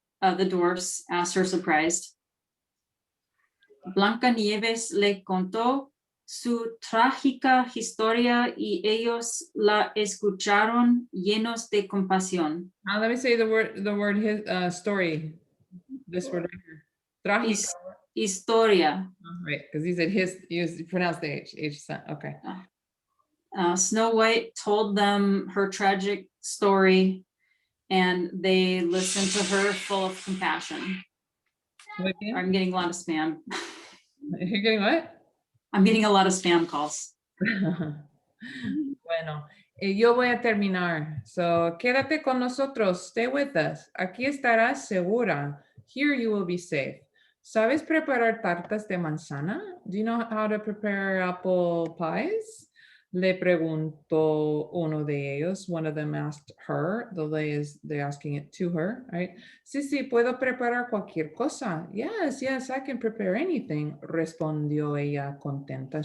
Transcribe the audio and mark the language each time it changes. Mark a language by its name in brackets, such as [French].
[English] The dwarfs asked her, surprised. [Spanish] Blancanieves le contó su trágica historia y ellos la escucharon llenos de compasión. [English] Let me say the word his story. This word right here. Trágica. [Spanish] Historia. [English] Right, because he said you pronounced the H. Okay. Snow White told them her tragic story and they listened to her full of compassion. I'm getting a lot of spam. You're getting what? I'm getting a lot of spam calls. [Spanish] Bueno, yo voy a terminar. So, quédate con nosotros. [English] Stay with us. [Spanish] Aquí estarás segura. [English] Here you will be safe. [Spanish] ¿Sabes preparar tartas de manzana? [English] Do you know how to prepare apple pies? [Spanish] Le preguntó uno de ellos. [English] One of them asked her. They're asking it to her, right? [Spanish] Sí, puedo preparar cualquier cosa. [English] Yes, I can prepare anything. [Spanish] Respondió ella contenta.